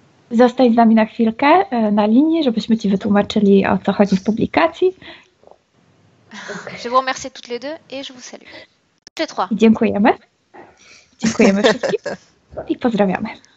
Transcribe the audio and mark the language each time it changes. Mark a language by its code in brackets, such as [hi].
[pl] Zostań z nami na chwilkę na linii, żebyśmy ci wytłumaczyli, o co chodzi w publikacji. [fr] Je vous remercie toutes les deux et je vous salue. Toutes les trois. [pl] Dziękujemy. Dziękujemy wszystkim i pozdrawiamy.